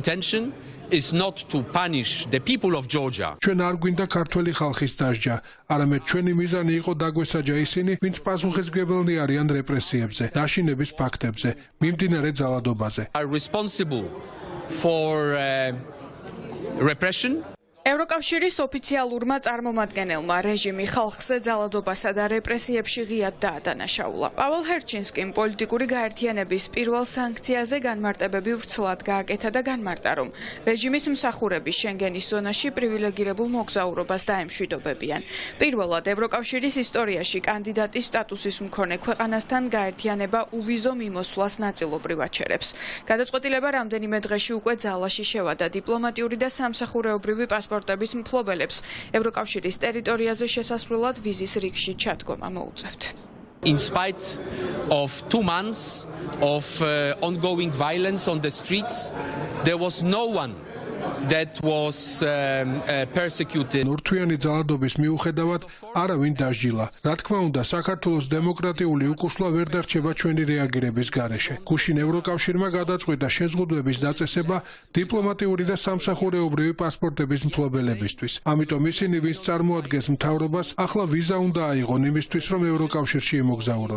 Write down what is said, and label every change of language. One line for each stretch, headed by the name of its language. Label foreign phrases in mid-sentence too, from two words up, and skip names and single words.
English: intention is not to punish the people of Georgia.
Georgian: ჩვენ არ გვინდა ქართველი ხალხის დასჯა, არამედ ჩვენი მიზანი იყო დაგვესაჯა ისინი, ვინც პასუხისმგებელნი არიან რეპრესიებზე, დაშინების ფაქტებზე, მიმდინარე ძალადობაზე.
English: Are responsible for repression.
Georgian: ევროკავშირის ოფიციალურმა წარმომადგენელმა რეჟიმი ხალხზე ძალადობასა და რეპრესიებში ღიად დაადანაშაულა. პაველ ჰერჩინსკიმ პოლიტიკური გაერთიანების პირველ სანქციაზე განმარტებები ვრცლად გააკეთა და განმარტა, რომ რეჟიმის მსახურები შენგენის ზონაში პრივილეგირებულ მოგზაურობას დაემშვიდობებიან. პირველად ევროკავშირის ისტორიაში კანდიდატის სტატუსის მქონე ქვეყანასთან გაერთიანება უვიზო მიმოსვლას ნაწილობრივ აჩერებს. გადაწყვეტილება რამდენიმე დღეში უკვე ძალაში შევადა დიპლომატიური და სამსახურეობრივი პასპორტების მფლობელებს ევროკავშირის ტერიტორიაზე შესასვლელად ვიზის რიგში ჩადგომა მოუწევთ.
English: In spite of 2 months of ongoing violence on the streets, there was no one that was persecuted.
Georgian: ნორთვიანი ძალადობის მიუხედავად არავინ დასჯილა. რა თქმა უნდა, საქართველოს დემოკრატიული უკუსლა ვერ დარჩება ჩვენი რეაგირების გარეშე. გუშინ ევროკავშირმა გადაწყვიტა შეზღუდვების დაწესება დიპლომატიური და სამსახურეობრივი პასპორტების მფლობელებისთვის. ამიტომ ისინი, ვინც წარმოადგენს მთავრობას, ახლა ვიზა უნდა აიღონ იმისთვის, რომ ევროკავშირში იმოგზაურონ.